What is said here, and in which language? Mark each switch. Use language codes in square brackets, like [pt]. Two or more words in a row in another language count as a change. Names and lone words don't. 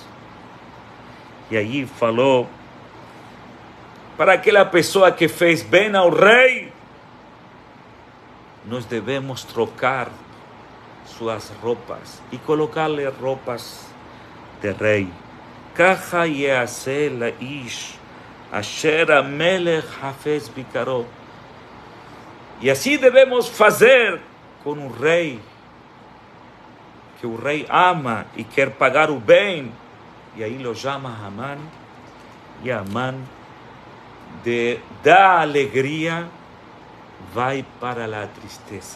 [pt] E aí falou para aquela pessoa que fez bem ao rei, nós devemos trocar suas roupas e colocar-lhe roupas de rei. [he] ככה ייעשה לאיש אשר המלך חפץ ביקרו. [pt] E assim devemos fazer com o rei, que o rei ama e quer pagar o bem. E aí lo chama Haman, e Haman da alegria vai para a tristeza.